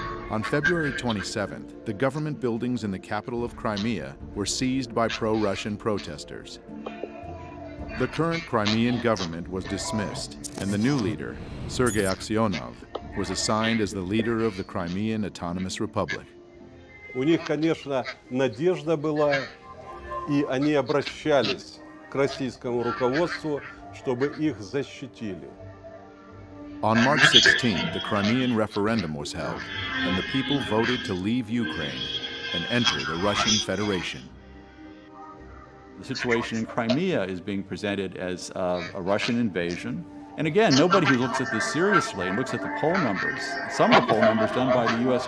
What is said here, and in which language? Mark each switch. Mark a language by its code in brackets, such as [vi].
[en] On February 27th, the government buildings in the capital of Crimea were seized by pro-Russian protesters. The current Crimean government was dismissed, and the new leader, Sergei Aksyonov, was assigned as the leader of the Crimean Autonomous Republic. [ru] У них, конечно, надежда была, и они обращались к российскому руководству, чтобы их защитили. [en] On March 16th, the Crimean referendum was held, and the people voted to leave Ukraine and enter the Russian Federation. The situation in Crimea is being presented as a Russian invasion. And again, nobody who looks at this seriously and looks at the poll numbers, some of the poll numbers done by the U.S.